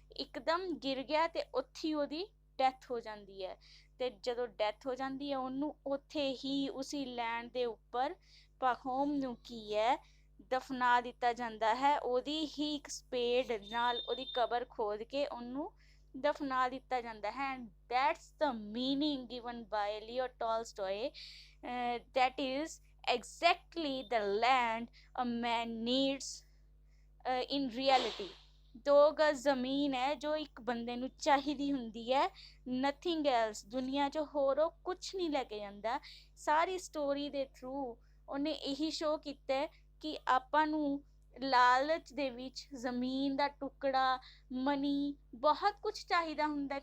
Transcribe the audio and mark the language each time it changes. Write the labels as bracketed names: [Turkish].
[Punjabi] ਇੱਕਦਮ ਗਿਰ ਗਿਆ ਤੇ ਉੱਥੇ ਉਹਦੀ ਡੈਥ ਹੋ ਜਾਂਦੀ ਹੈ। ਤੇ ਜਦੋਂ ਡੈਥ ਹੋ ਜਾਂਦੀ ਹੈ ਉਹਨੂੰ ਉੱਥੇ ਹੀ ਉਸੀ ਲੈਂਡ ਦੇ ਉੱਪਰ ਪਾਖੋਮ ਨੂੰ ਕੀ ਹੈ ਦਫਨਾ ਦਿੱਤਾ ਜਾਂਦਾ ਹੈ। ਉਹਦੀ ਹੀ ਇੱਕ ਸਪੇਡ ਨਾਲ ਉਹਦੀ ਕਬਰ ਖੋਦ ਕੇ ਉਹਨੂੰ ਦਫਨਾ ਦਿੱਤਾ ਜਾਂਦਾ ਹੈ। [English] And that's the meaning given by Leo Tolstoy, that is exactly the land a man needs in reality। [Punjabi] 2 ਗਜ਼ ਜ਼ਮੀਨ ਹੈ ਜੋ ਇੱਕ ਬੰਦੇ ਨੂੰ ਚਾਹੀਦੀ ਹੁੰਦੀ ਹੈ, [English] Nothing else. [Punjabi] ਦੁਨੀਆ 'ਚ ਹੋਰ ਉਹ ਕੁਛ ਨਹੀਂ ਲੈ ਕੇ ਜਾਂਦਾ। ਸਾਰੀ ਸਟੋਰੀ ਦੇ ਥਰੂ ਉਹਨੇ ਇਹੀ ਸ਼ੋਅ ਕੀਤਾ ਕਿ ਆਪਾਂ ਨੂੰ ਲਾਲਚ ਦੇ ਵਿੱਚ ਜ਼ਮੀਨ ਦਾ ਟੁਕੜਾ, ਮਨੀ, ਬਹੁਤ ਕੁਛ ਚਾਹੀਦਾ ਹੁੰਦਾ।